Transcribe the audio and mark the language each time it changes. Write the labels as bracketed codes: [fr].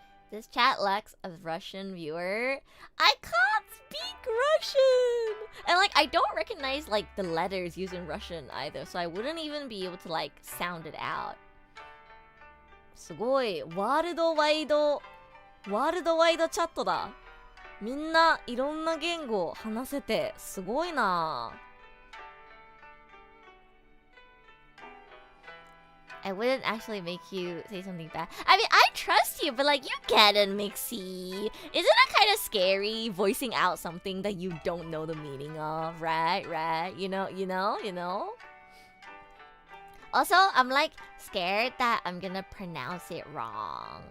[en] This chat lacks a Russian viewer. I can't speak Russian! And like, I don't recognize like the letters used in Russian either, so I wouldn't even be able to like sound it out. [ja] すごい。ワールドワイドチャットだ。みんないろんな言語を話せてすごいな。 [en] I wouldn't actually make you say something bad. I mean, I trust you, but like, you get it, Mixie. Isn't it kind of scary voicing out something that you don't know the meaning of, right? You know? Also, I'm like scared that I'm gonna pronounce it wrong.